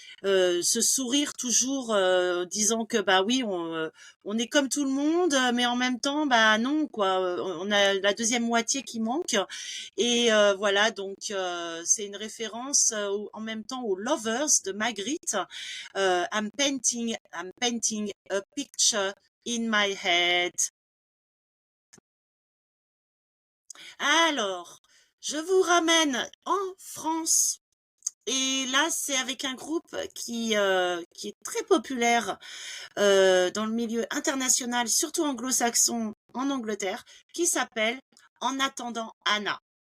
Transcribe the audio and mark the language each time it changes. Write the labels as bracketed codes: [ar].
[fr] Ce sourire toujours disant que bah oui on est comme tout le monde mais en même temps bah non quoi on a la deuxième moitié qui manque et voilà donc c'est une référence en même temps aux Lovers de Magritte. [en] I'm painting a picture in my head. [fr] Alors, je vous ramène en France. Et là, c'est avec un groupe qui est très populaire dans le milieu international, surtout anglo-saxon en Angleterre, qui s'appelle En attendant Anna.